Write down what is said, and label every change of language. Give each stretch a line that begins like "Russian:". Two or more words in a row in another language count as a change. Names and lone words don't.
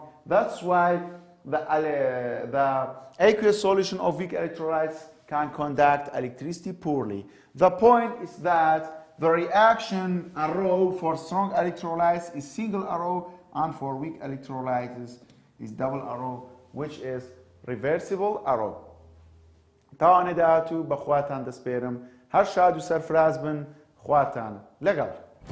English: That's why the aqueous solution of weak electrolytes can conduct electricity poorly. The point is that the reaction arrow for strong electrolytes is single arrow and for weak electrolytes is double arrow, which is reversible arrow.
Central Kurdish: تاوانێ داهاتوو بە خواتان دەسپێرم هەر شاد و سەرفراز بن خواتان لەگەڵ